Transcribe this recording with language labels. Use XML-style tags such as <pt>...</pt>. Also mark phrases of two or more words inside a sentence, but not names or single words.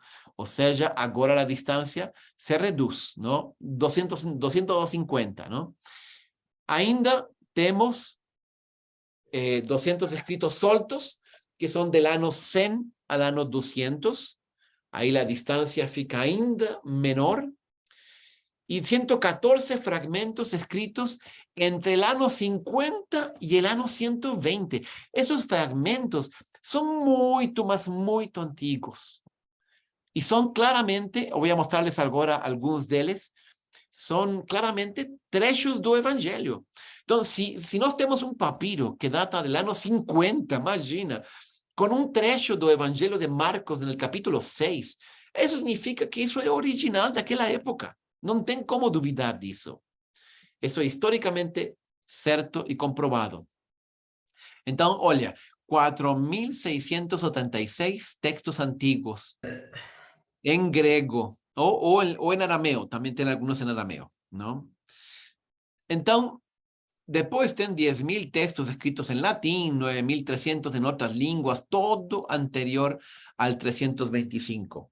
<es>O sea, ahora la distancia se reduce, ¿no? 250, ¿no? Ainda tenemos 200 escritos soltos, que son del año 100 al año 200. Ahí la distancia</es> <pt>fica ainda menor.</pt> <es>Y 114 fragmentos escritos entre el año 50 y el año 120. Esos fragmentos son muy antiguos. Y son claramente, voy a mostrarles ahora algunos de ellos, son claramente</es> <pt>trechos do</pt> <es>evangelio. Entonces, si</es> <pt>nós temos</pt> <es>un papiro que data del año 50, imagina, con un</es> <pt>trecho do</pt> <es>evangelio de Marcos en el capítulo 6, eso significa que eso es original de aquella época.</es> <pt>No tem como duvidar disso. Isso é historicamente certo e comprovado. Então, olha,</pt> <es>4.686 textos antiguos en griego o en arameo. También tiene algunos en arameo, ¿no? Entonces, después tienen 10.000 textos escritos en latín, 9.300 en otras lenguas, todo anterior al 325.</es>